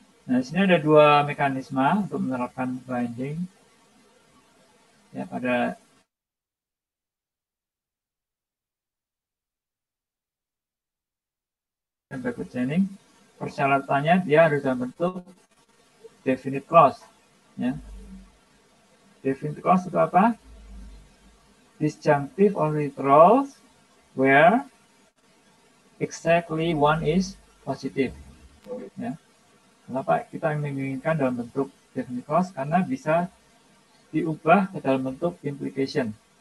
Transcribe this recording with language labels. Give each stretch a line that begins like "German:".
Indonesian: Nah, di sini ada 2 mekanisme untuk menerapkan binding ya, pada backward chaining. Persyaratannya dia harus dalam bentuk definite clause. Ya. Definite clause itu apa?
English: Disjunctive or literals where exactly one is positive.
Indonesian: Ya. Kenapa kita menginginkan dalam bentuk definite clause? Karena bisa diubah ke dalam bentuk implication.